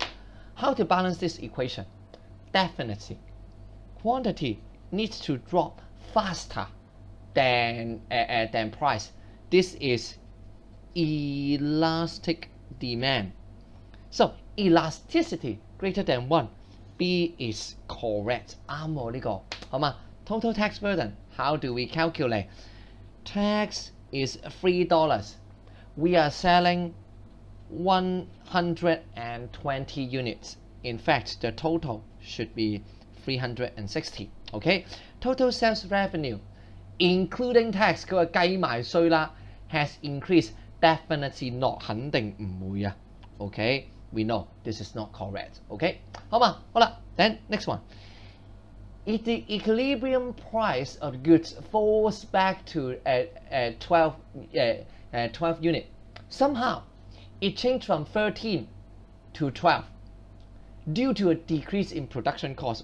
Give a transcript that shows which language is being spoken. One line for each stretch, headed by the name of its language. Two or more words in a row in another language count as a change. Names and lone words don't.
English: How to balance this equation? Definitely, quantity needs to drop faster than price. This is elastic demand. So elasticity greater than 1. B is correct，
Cantonese: 啱喎呢個，好嘛
English: ？Total tax burden, how do we calculate? Tax is $3. We are selling 120 units. In fact, the total should be 360. Okay? Total sales revenue, including tax，
Cantonese: 佢話計埋稅啦 ，
English: has increased. Definitely not，
Cantonese: 肯定唔會啊。Okay?
English: We know this is not correct. Okay?
Cantonese: 好嘛？好啦
English: ，then next one. If the equilibrium price of goods falls back to 12 unit, somehow it changed from 13 to 12 due to a decrease in production cost.